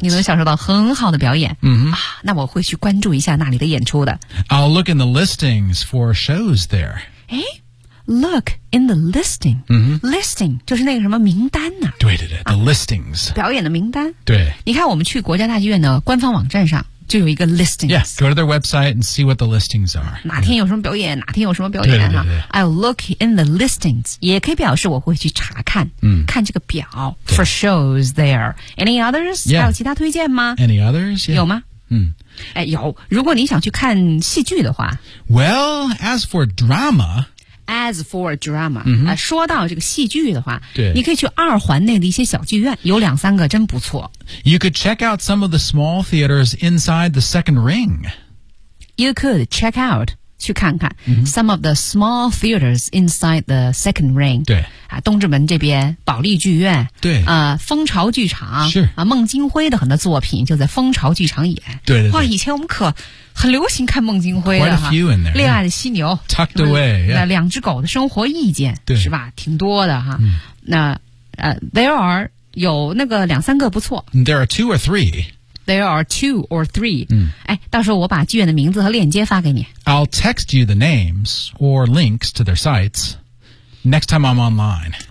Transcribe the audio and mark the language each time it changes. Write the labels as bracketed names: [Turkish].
[Chinese] 你能享受到很好的表演。 Mm-hmm. 那我会去关注一下那里的演出的。 [English] I'll look in the listings for shows there. Look in the listing.、 Mm-hmm. [Chinese] Listing 就是那个什么名单呢、啊、 [English] 对对对 ,the listings.、 [Chinese] 啊、表演的名单。对。你看我们去国家大剧院的官方网站上就有一个 listings. [English] Yeah, go to their website and see what the listings are. [Chinese] 哪天有什么表演、yeah. 哪天有什么表演、啊、对对对对 [English] I'll look in the listings. [Chinese] 也可以表示我会去查看、看这个表 [English] for shows there. Any others?、 Yeah. [Chinese] 还有其他推荐吗 [English] Any others?、Yeah. [Chinese] 有吗嗯。哎有。如果你想去看戏剧的话。 [English] Well, as for drama, As for drama,、 mm-hmm. [Chinese] 说到这个戏剧的话对你可以去二环内的一些小剧院有两三个真不错。 [English] You could check out some of the small theaters inside the second ring. You could check out, [Chinese] 去看看、 [English] mm-hmm. some of the small theaters inside the second ring. [Chinese] 对、啊、东直门这边保利剧院对、蜂巢剧场是、啊、孟京辉的很多作品就在蜂巢剧场演。对对对。哇以前我们可很流行看孟京辉的 [English] Quite a few in there, [Chinese] 恋爱的犀牛 [English] Tucked away、yeah. [Chinese] 两只狗的生活意见对是吧挺多的哈、嗯、那 [English] there are [Chinese] 有那个两三个不错 [English] There are two or three There are two or three、 [Chinese] 嗯、哎，到时候我把剧院的名字和链接发给你 [English] I'll text you the names or links to their sites next time I'm online